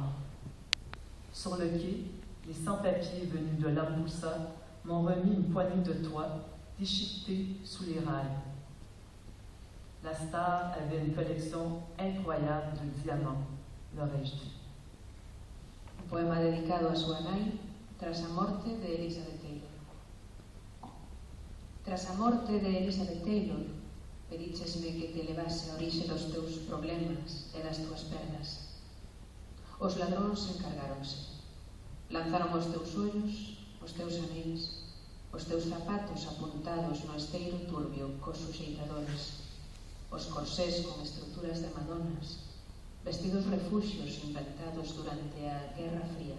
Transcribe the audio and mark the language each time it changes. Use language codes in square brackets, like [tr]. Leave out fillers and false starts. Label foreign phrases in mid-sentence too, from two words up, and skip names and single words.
[fr] Sur le quai, les sans-papiers venus de Lambusa m'ont remis une poignée de toits déchiquetés sous les rails. La star avait une collection incroyable de diamants, l'aurais-je dit. [gl] Un poema dedicado a súa nai tras a morte de Elizabeth Taylor. Tras a morte de Elizabeth Taylor, pedíchesme que te levase a orixe dos teus problemas e das túas perdas. Os ladróns encargáronse. Lanzaron os teus ollos, os teus anéis, os teus zapatos apuntados no esteiro turbio cos suxeitadores, os corsés con estruturas de madonas, vestidos refuxios inventados durante a Guerra Fría.